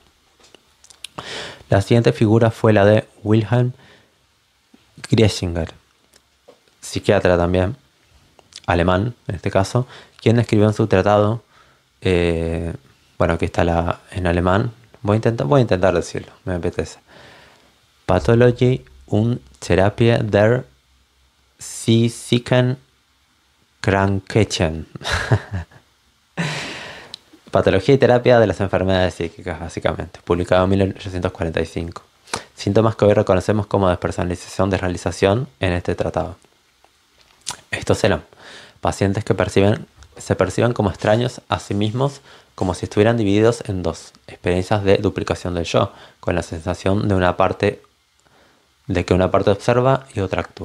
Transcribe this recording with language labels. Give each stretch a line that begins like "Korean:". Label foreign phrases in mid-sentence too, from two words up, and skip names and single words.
Spanish: La siguiente figura fue la de Wilhelm Griesinger, psiquiatra también, alemán en este caso, quien escribió en su tratado, bueno, aquí está en alemán, voy a intentar decirlo, me apetece. Pathologie und Therapie der psychischen Krankheiten. Patología y terapia de las enfermedades psíquicas, básicamente, publicado en 1845. Síntomas que hoy reconocemos como despersonalización, desrealización en este tratado. Estos eran pacientes que se perciben como extraños a sí mismos, como si estuvieran divididos en dos, experiencias de duplicación del yo, con la sensación de que una parte observa y otra actúa.